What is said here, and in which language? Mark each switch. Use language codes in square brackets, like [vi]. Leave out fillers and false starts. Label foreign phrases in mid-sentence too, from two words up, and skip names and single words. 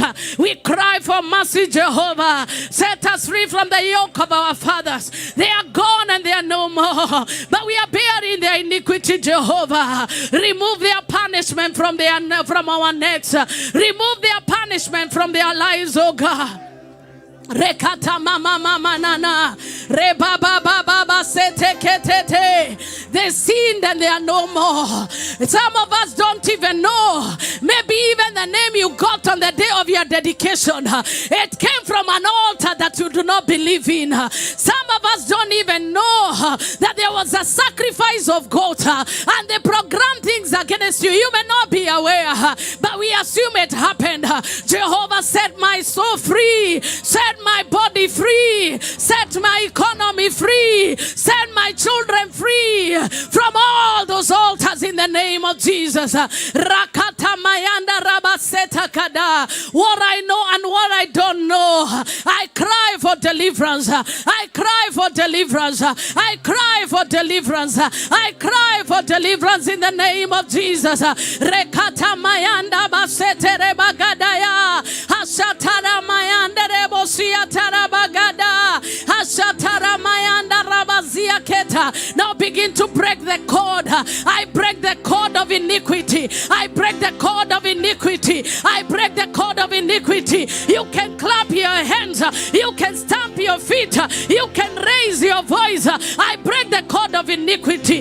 [en] We cry for mercy, Jehovah. Set us free from the yoke of our fathers. They are gone and they are no more. But we are bearing their iniquity, Jehovah. Remove their punishment from our necks. Remove their punishment from their lives, oh God. Rekata mama mama nana reba baba baba sete ketete. They sinned and they are no more. Some of us don't even know. Maybe even the name you got on the day of your dedication, it came from an altar that you do not believe in. Some of us don't even know that there was a sacrifice of goat and they programmed things against you. You may not be aware, but we assume it happened. Jehovah set my soul free. Set my body free, set my economy free, set my children free from all those altars in the name of Jesus. Rakata mayanda rabaseta kada. What I know and what I don't know, I cry for deliverance. I cry for deliverance. I cry for deliverance. I cry for deliverance in the name of Jesus. Rekata mayanda basete rebagadaya. Hashatara mayanda rebosia tarabagada. Hashatara mayanda rabazia keta. Now begin to break the cord. I break the cord of iniquity. I break the cord of iniquity. I break the cord of iniquity. You can clap your hands. You can stamp your feet. You can raise your voice. I break the cord of iniquity.